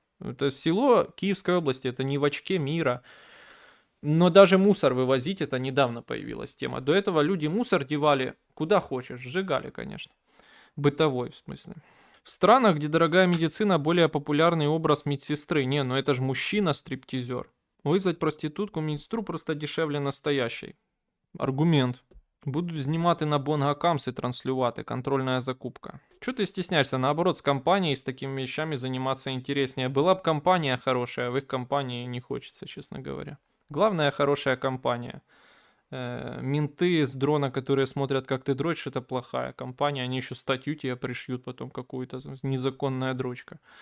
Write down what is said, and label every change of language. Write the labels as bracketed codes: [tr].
[ru] Это село Киевской области, это не в очке мира. Но даже мусор вывозить, это недавно появилась тема. До этого люди мусор девали куда хочешь, сжигали, конечно. Бытовой, в смысле. В странах, где дорогая медицина, более популярный образ медсестры. Не, ну это же мужчина-стриптизер. Вызвать проститутку медсестру просто дешевле настоящей. Аргумент. [uk] Будуть знімати на Бонгакамс і транслювати. [ru] Контрольная закупка. Чего ты стесняешься? Наоборот, с компанией с такими вещами заниматься интереснее. Была бы компания хорошая, в их компании не хочется, честно говоря. Главное, хорошая компания. Менты с дрона, которые смотрят, как ты дрочишь, это плохая компания. Они еще статью тебе пришьют потом какую-то, незаконная дрочка.